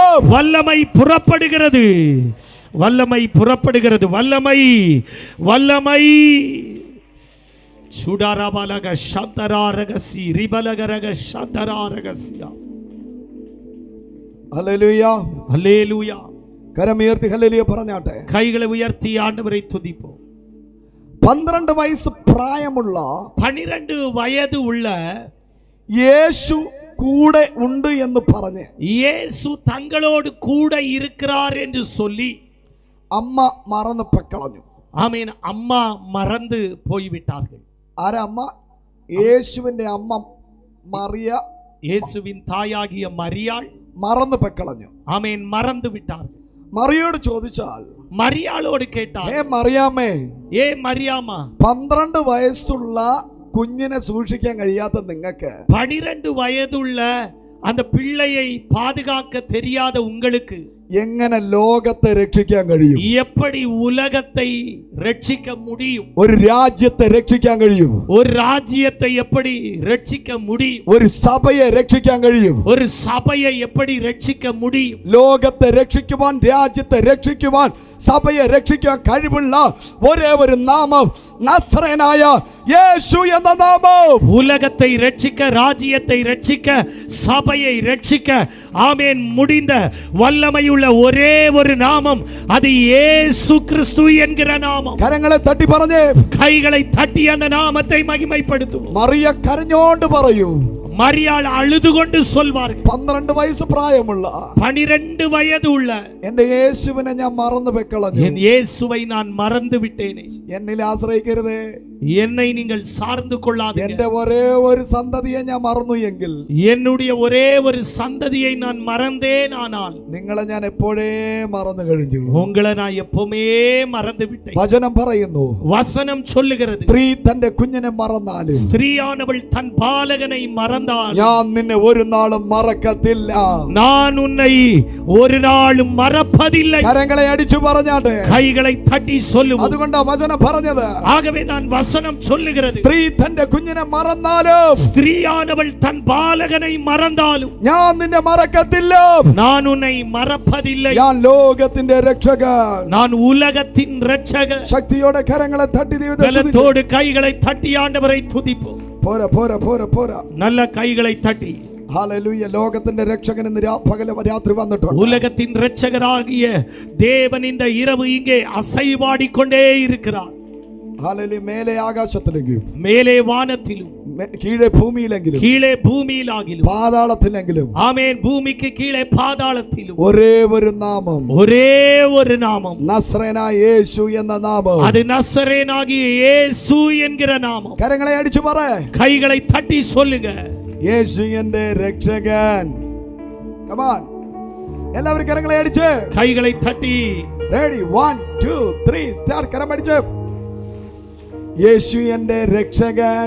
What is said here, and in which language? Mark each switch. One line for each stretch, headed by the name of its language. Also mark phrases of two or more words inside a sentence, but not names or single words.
Tamil: வல்லமை புறப்படுகிறது. வல்லமை சுடரபலக சந்தராரகசி ரிபலகரக சந்தராரகசியா. ஹல்லேலூயா, ஹல்லேலூயா.
Malayalam: കരമുയർത്തി ഹല്ലേലൂയ പറഞ്ഞാട്ടെ.
Tamil: கைகளை உயர்த்தி ஆண்டவரை துதிப்போம்.
Malayalam: 12 വയസ്സ് പ്രായമുള്ള
Tamil: 12 வயது உள்ள
Malayalam: യേശു കൂടെ ഉണ്ട് എന്ന് പറഞ്ഞ്
Tamil: இயேசு தங்களோடு கூட இருக்கிறார் என்று சொல்லி
Malayalam: അമ്മ മറന്നു കളഞ്ഞു.
Tamil: ஆமென். அம்மா மறந்து போய்விட்டார்கள்.
Malayalam: ആരാ അമ്മ? യേശുവിന്റെ അമ്മ മറിയ,
Tamil: இயேசுவின் தாயாகிய மரியாள்
Malayalam: മറന്നു കളഞ്ഞു.
Tamil: ஆமென். மறந்து விட்டார்கள்.
Malayalam: മറിയോട് ചോദിച്ചാൽ,
Tamil: மரியாளோடு கேட்டார்,
Malayalam: ഏ മറിയാമേ,
Tamil: ஏ மரியாமா,
Malayalam: 12 വയസ്സുള്ള കുഞ്ഞിനെ സൂക്ഷിക്കാൻ കഴിയാത്ത നിങ്ങൾക്ക്
Tamil: 12 വയതുള്ള அந்த பிள்ளையை பாதுகாக்க தெரியாத உங்களுக்கு
Malayalam: എങ്ങനെ ലോകത്തെ രക്ഷിക്കാൻ കഴിയും?
Tamil: எப்படி உலகத்தை ரட்சிக்க முடியும்?
Malayalam: ഒരു രാജ്യത്തെ രക്ഷിക്കാൻ കഴിയും?
Tamil: ஒரு ராஜ்யத்தை எப்படி ரட்சிக்க முடியும்?
Malayalam: ഒരു സഭയെ രക്ഷിക്കാൻ കഴിയും?
Tamil: ஒரு சபையை எப்படி ரட்சிக்க முடியும்?
Malayalam: ലോകത്തെ രക്ഷിക്കുവാൻ, രാജ്യത്തെ രക്ഷിക്കുവാൻ സഭയെ രക്ഷിക്കാൻ കഴിവുള്ള ഒരേ ഒരു നാമം നസ്രയനായ യേശു എന്ന നാമം.
Tamil: உலகத்தை ரட்சிக்க, ராஜ்யத்தை ரட்சிக்க, சபையை ரட்சிக்க ஆமென் முடிந்த வல்லமையுள்ள ஒரே ஒரு நாமம், அது இயேசு கிறிஸ்து என்கிற நாமம்.
Malayalam: കരങ്ങളെ തട്ടി പറഞ്ഞേ,
Tamil: கைகளை தட்டி அந்த நாமத்தை மகிமைப்படுத்துவோம்.
Malayalam: മറിയ കരഞ്ഞോണ്ട് പറയൂ,
Tamil: மரியாள் அழுது கொண்டு சொல்வார்கள்,
Malayalam: 12 വയസ്സ് പ്രായമുള്ള
Tamil: 12 வயது உள்ள
Malayalam: എന്റെ യേശുവിനെ ഞാൻ മറന്നു വെക്കളഞ്ഞു.
Tamil: என் இயேசுவை நான் மறந்து விட்டேனே.
Malayalam: എന്നിൽ ആശ്രയിക്കരുതേ,
Tamil: என்னை நீங்கள் சார்ந்து கொள்ளாதீங்க.
Malayalam: എന്റെ ഒരേ ഒരു സന്തതിയെ ഞാൻ മറന്നു എങ്കിൽ,
Tamil: என்னுடைய ஒரே ஒரு சந்ததியை நான் மறந்தேன், ஆனால்
Malayalam: നിങ്ങളെ ഞാൻ എപ്പോഴേ മറന്നു കഴിഞ്ഞു.
Tamil: உங்களை நான் எப்பவுமே மறந்து விட்டேன்.
Malayalam: വചനം പറയുന്നു,
Tamil: வசனம் சொல்லுகிறது,
Malayalam: സ്ത്രീ തന്റെ കുഞ്ഞിനെ മറന്നാലും
Tamil: ஸ்திரீயானவள் தன் பாலகனை மறந்தால்
Malayalam: ഞാൻ നിന്നെ ഒരു നാളും മറക്കത്തില്ല.
Tamil: நான் உன்னை ஒரு நாளும் மறப்பதில்லை.
Malayalam: കരങ്ങളെ അടിച്ചു പറഞ്ഞാട്ടെ,
Tamil: கைகளை தட்டி சொல்லுவோம்.
Malayalam: അതുകൊണ്ടാ വചനം പറഞ്ഞത്.
Tamil: ஆகவே தான் வசனம் சொல்லுகிறது,
Malayalam: സ്ത്രീ തന്റെ കുഞ്ഞിനെ മറന്നാലും,
Tamil: ஸ்திரீயானவள் தன் பாலகனை மறந்தாலும்
Malayalam: ഞാൻ നിന്നെ മറക്കത്തില്ല.
Tamil: நான் உன்னை மறப்பதில்லை.
Malayalam: ഞാൻ ലോകത്തിന്റെ രക്ഷകൻ.
Tamil: நான் உலகத்தின் இரட்சகர்.
Malayalam: ശക്തിയോടെ കരങ്ങളെ തട്ടി ദൈവത്തെ സ്തുതിച്ചു.
Tamil: பலத்தோடு கைகளை தட்டி ஆண்டவரை துதிப்போம்.
Malayalam: പോരാ പോരാ പോരാ പോരാ.
Tamil: நல்ல கைகளை தட்டி
Malayalam: ഹല്ലേലൂയ. ലോകത്തിന്റെ രക്ഷകൻ ഇന്ന് പകൽ രാത്രി വന്നിട്ടുണ്ട്.
Tamil: உலகத்தின் இரட்சகராகிய தேவன் இந்த இரவு இங்கே அசைவாடிக்கொண்டே இருக்கிறார்.
Malayalam: ഹല്ലേലൂയ. മേലെ ആകാശത്തിലെങ്കിലും,
Tamil: மேலே வானத்திலும்,
Malayalam: കീഴെ ഭൂമിയിലെങ്കിലും,
Tamil: கீழே பூமியிலாகிலும்,
Malayalam: പാതാളത്തിലെങ്കിലും,
Tamil: ஆமென், பூமிக்கு கீழே பாதாளத்திலும்
Malayalam: ഒരേ ഒരു നാമം,
Tamil: ஒரே ஒரு நாமம்,
Malayalam: നസ്രയനായ യേശു എന്ന നാമം.
Tamil: அது நசரேனாகிய இயேசு என்கிற நாமம்.
Malayalam: കരങ്ങളെ അടിച്ചു പറ,
Tamil: கைகளை தட்டி சொல்லுங்க,
Malayalam: യേശു എന്റെ രക്ഷകൻ.
English: Come on.
Malayalam: എല്ലാവരും കരങ്ങളെ അടിച്ച്,
Tamil: கைகளை தட்டி
Malayalam: റെഡി, 1 2 3 സ്റ്റാർട്ട്. കരം അടിച്ച്, യേശു എന്റെ രക്ഷകൻ,